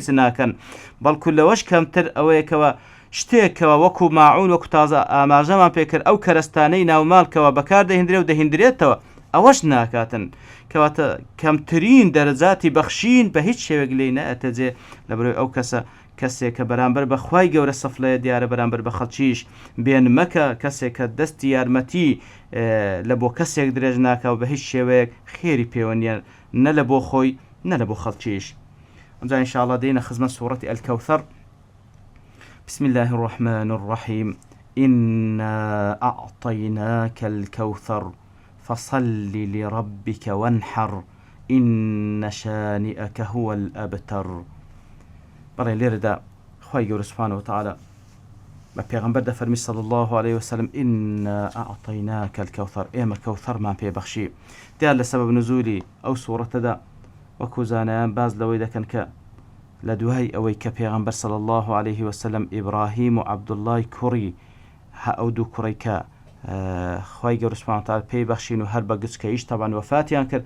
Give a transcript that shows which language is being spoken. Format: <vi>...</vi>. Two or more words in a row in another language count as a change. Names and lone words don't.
<ckb>ناکەن بەڵکو لەوەش کەمتر ئەوەیەکەوە شتێکەوە وەکو ماعون وەکو تازە ئاماژەمان پێکرد ئەو کەرەستانەی ناوماڵکەوە بەکار دەهێنرێ و دەهێنرێتەوە ئەوەش ناکاتن کەواتە کەمترین دەرەجاتی بەخشین بە هیچ شێوەک لێی نەئەتەجێ لەبەرەوەی ئەو کەسێک کە بەرامبەر بەخوای گەورە سەفلەیە دیارە بەرامبەر بە خەڵکیش بێن مەکە کەسێک کە دەستی یارمەتی لە بۆ کەسێک درێژ ناکە و بە هیچ شێوەیەک خێری پێوە نیە نە لە بۆ خۆی نە لە بۆ خەڵکیش. ئەمجا ئینشاءڵڵا دێنە خزمەت سوورەتی الکەوثەر.</ckb> <ar>بسم الله الرحمن الرحيم إنا أعطيناك الكوثر فصل لربك وانحر إن شانئك هو الأبتر.</ar> <ckb>بەڵێ لێرەدا خوای گەورە</ckb> <ar>سوبحانه وتعالى</ar> <ckb>بە پێغەمبەر دەفەرمی</ckb> <ar>صلی الله عليه وسلم إنا أعطيناك الكوثر</ar> <ckb>ئێمە کەوثەرمان پێبەخشی. دیار لە سەبەب نزولی ئەو سوورەتەدا وەکو زانایان باز لەوەی دەکەن کە لە دوای ئەوەی کە پێغەمبەر</ckb> <ar>صلی الله عليه وسلم</ar> <ckb>ئیبراهیم و عەبدوڵڵای کوڕی ئەو دوو کوڕی کە خوای گەورە</ckb> <ar>سوبحانه وتعالى</ar> <ckb>پێی بەخشین و هەر بە گچکەیش تەبعاً وەفاتیان کرد.</ckb>